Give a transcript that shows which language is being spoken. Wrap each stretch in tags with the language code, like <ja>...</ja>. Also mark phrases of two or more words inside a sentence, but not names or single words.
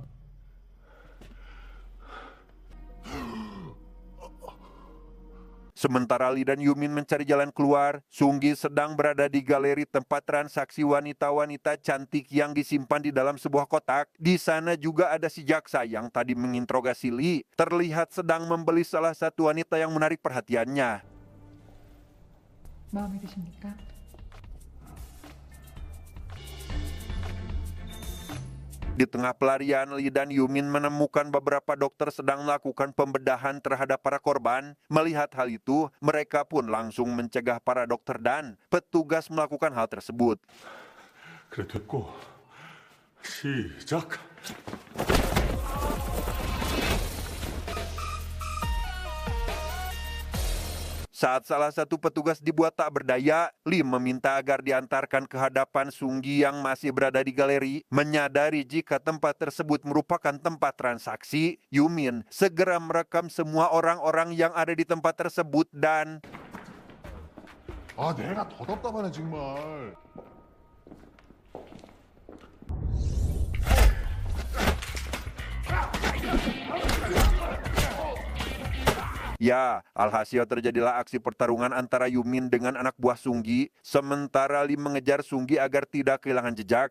<id>Sementara Li dan Yumin mencari jalan keluar, Sunggi sedang berada di galeri tempat transaksi wanita-wanita cantik yang disimpan di dalam sebuah kotak. Di sana juga ada si jaksa yang tadi menginterogasi Li, terlihat sedang membeli salah satu wanita yang menarik perhatiannya.</id> <ko>마음에 드십니까?</ko> <id>Di tengah pelarian, Li dan Yumin menemukan beberapa dokter sedang melakukan pembedahan terhadap para korban. Melihat hal itu, mereka pun langsung mencegah para dokter dan petugas melakukan hal tersebut.</id> <ko>그래 됐고 시작.</ko> <id>Saat salah satu petugas dibuat tak berdaya, Li meminta agar diantarkan ke hadapan Sunggi yang masih berada di galeri. Menyadari jika tempat tersebut merupakan tempat transaksi, Yumin segera merekam semua orang-orang yang ada di tempat tersebut dan</id> <ko>아, 내가 더 답답하네, 정말.</ko> <id>ya, alhasil terjadilah aksi pertarungan antara Yumin dengan anak buah Sunggi. Sementara Li mengejar Sunggi agar tidak kehilangan jejak.</id>